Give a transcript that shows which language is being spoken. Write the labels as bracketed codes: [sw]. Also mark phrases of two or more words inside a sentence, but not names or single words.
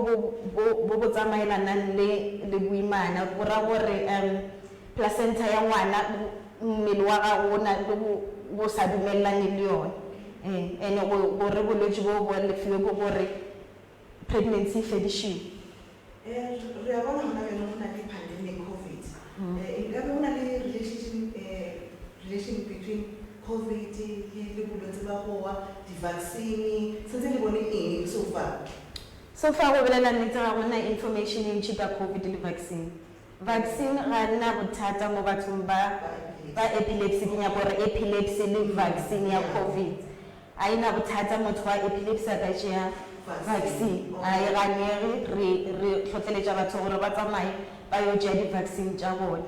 [nso] bo tsamaelanang le boimana go ra gore placenta ya ngwana mmele wa gago o na le bo sa dumelane le yone and gore bolwetse bo bo lefiwe ko gore pregnancy fedišiwe. Re a bona gona bjale go na le pandemic COVID. Nkabe go na le [en] relation between [nso] COVID le bolwetse ba gowa di-vaccine sentse le bone eng [en] so far? So far [nso] go bolela nnete ga gona information e ntšhi ka COVID le vaccine. Vaccine ga nna bothata mo bathong ba epilepsy ke nyaka gore epilepsy le vaccine ya COVID a ena bothata motho wa epilepsy a ka tšea vaccine a e ganege re tlhotleletša batho gore ba tsamaye ba yo tšea di-vaccine tša bone.